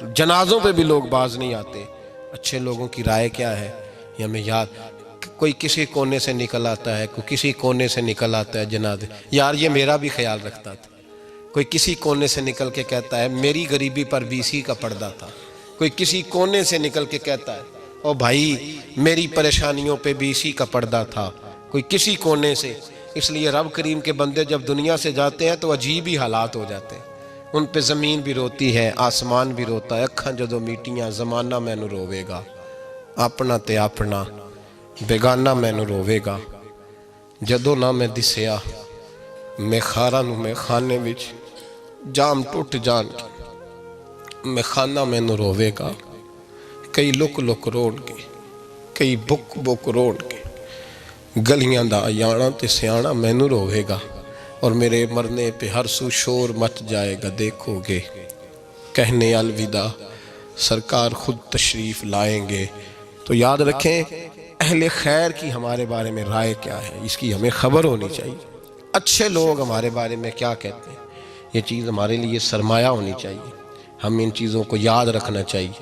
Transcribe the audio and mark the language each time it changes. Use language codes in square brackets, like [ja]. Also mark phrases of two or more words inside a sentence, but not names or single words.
[ur] جنازوں پہ بھی لوگ باز نہیں آتے۔ اچھے لوگوں کی رائے کیا ہے یہ ہمیں یاد، کوئی کسی کونے سے نکل آتا ہے، کوئی کسی کونے سے نکل آتا ہے جناب یار یہ میرا بھی خیال رکھتا تھا، کوئی کسی کونے سے نکل کے کہتا ہے میری غریبی پر VC کا پردہ تھا، کوئی کسی کونے سے نکل کے کہتا ہے او بھائی میری پریشانیوں پہ VC کا پردہ تھا، کوئی کسی کونے سے۔ اس لیے رب کریم کے بندے جب دنیا سے جاتے ہیں تو عجیب ہی حالات ہو جاتے ہیں، ان پہ زمین بھی روتی ہے، آسمان بھی روتا ہے، [pa] اکھاں جدو میٹیاں زمانہ مینو روے گا، اپنا تے اپنا بیگانہ مینو روے گا، جدو نہ میں دسیا میں خارا نو میں خانے وچ جام ٹوٹ جان میں خانہ مینو روے گا، کئی لک لک روڑ کے کئی بک بک روڑ کے گلیاں دا یانا تے سیانا مینو روے گا، [ur] اور میرے مرنے پہ ہر سو شور مچ جائے گا، دیکھو گے کہنے الوداع سرکار خود تشریف لائیں گے۔ تو یاد رکھیں اہل خیر کی ہمارے بارے میں رائے کیا ہے، اس کی ہمیں خبر ہونی چاہیے، اچھے لوگ ہمارے بارے میں کیا کہتے ہیں، یہ چیز ہمارے لیے سرمایہ ہونی چاہیے، ہم ان چیزوں کو یاد رکھنا چاہیے۔